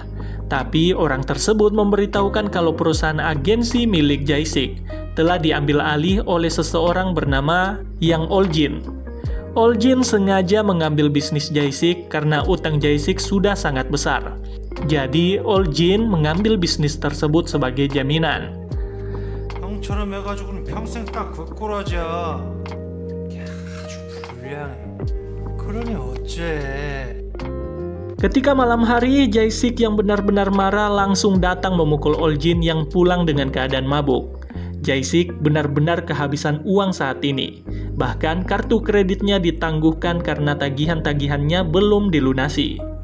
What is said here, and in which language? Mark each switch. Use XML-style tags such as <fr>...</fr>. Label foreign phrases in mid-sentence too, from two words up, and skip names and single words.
<id>Tapi orang tersebut memberitahukan kalau perusahaan agensi milik Jae-sik telah diambil alih oleh seseorang bernama Yang Ol-jin. Ol-jin sengaja mengambil bisnis Jae-sik karena utang Jae-sik sudah sangat besar. Jadi, Ol-jin mengambil bisnis tersebut sebagai jaminan.</id> <ko>형처럼 해가지고는 평생 딱 그 꼬라지야. 야, 아주 불량해. 그러니 어째?</ko> <id>Ketika malam hari, Jae-sik yang benar-benar marah langsung datang memukul Ol-jin yang pulang dengan keadaan mabuk. Jae-sik benar-benar kehabisan uang saat ini. Bahkan kartu kreditnya ditangguhkan karena tagihan-tagihannya belum dilunasi.</id>